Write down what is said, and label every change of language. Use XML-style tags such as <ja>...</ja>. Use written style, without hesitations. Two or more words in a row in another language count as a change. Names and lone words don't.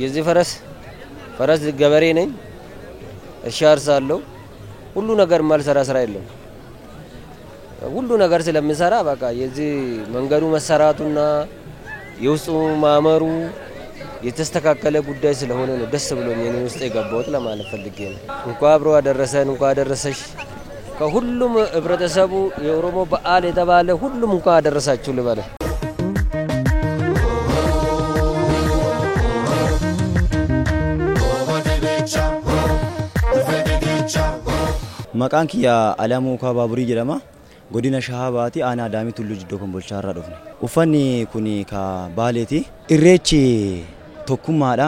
<am>የዚህ ፈረስ ገበሬ ነኝ። እርሻ አርሳለሁ። ሁሉ ነገር ማልሰራ ስራ የለም። ሁሉ ነገር ስለምሰራ በቃ የዚህ መንገዱ መሰራቱና የውስጡ ማመሩ የተስተካከለ ጉዳይ ስለሆነ ነው ደስ ብሎኝ እኔ ውስጥ የገባሁት ለማለት ፈልጌ ነው። እንኳን አብሮ አደረሰን፣ እንኳን አደረሰሽ። ከሁሉም ህብረተሰቡ የኦሮሞ በዓል የተባለ ሁሉም እንኳን አደረሳችሁ ልበል።</am> <om>Maqaan kiyya Alamuu Kabaaburii jedhama. Godina Shahabaati aanaa Daamii Tulluu Jiddoo Kombolchaarraa dhufne. Uffanni kuni ka Baaleeti. Irreechi tokkummaadha.</om>